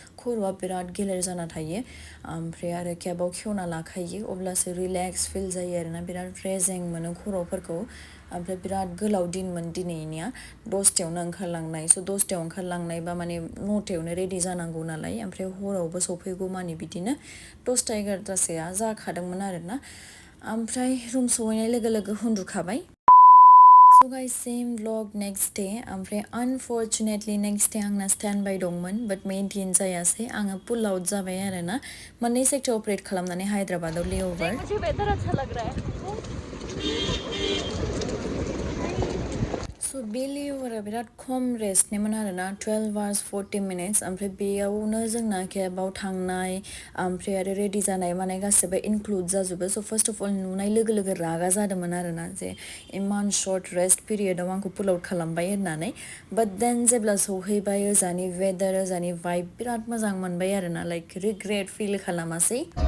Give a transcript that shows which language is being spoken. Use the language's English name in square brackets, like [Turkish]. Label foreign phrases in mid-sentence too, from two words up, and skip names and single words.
[Bodo] खर'आ बिराद गिलिर जाना थायो ओमफ्राय आरो केबाव खेवना लाखायो अब्लासो रिलेक्स फिल जायो आरोना बिराद रेजें मोनो खर'फोरखौ ओमफ्राय बिराद गोलाव दिनमोन दिनैनिया 10टायावनो ओंखारलांनाय स' 10टायाव ओंखारलांनायबा माने 9टायावनो रेडि जानांगौ नालाय ओमफ्राय हरावबो सफैगौ माने बिदिनो 10टा 11टासोआ जाखादोंमोन आरोना ओमफ्राय रुम सहैनाय लोगो लोगो उन्दुखाबाय [English] So guys same vlog next day [Bodo] ओमफ्राय [English] unfortunately next day [Bodo] आंना [English] stand by [Bodo] दंमोन but maintain जायासै आङो [English] pull out [Bodo] जाबाय आरोना मोननै सेक्टर अपारेट खालामनानै हायद्राबादाव लेअभार [Hindi] मुझे वेदर अच्छा लग रहा है [Bodo] So बे लेअभारा बिराद खम रेस्टनिमोन आरोना [English] 12 hours 40 minutes [Bodo] ओमफ्राय बेयावनो जोंना केबाव थांनाय ओमफ्राय आरो रेडि जानाय मानाय गासिबो इनक्लुड जाजोबो स' [English] first of all [Bodo] नुनाय लोगो लोगो रागा जादोंमोन आरोना जे इमान [English] short rest period [Bodo] आंखौ [English] pull out [Bodo] खालामबाय होननानै [English] but then [Bodo] जेब्ला सहैबाय ओजानि वेदार ओजानि भाइब बिराद मोजां मोनबाय आरोना [English] like regret feel [Bodo] खालामासै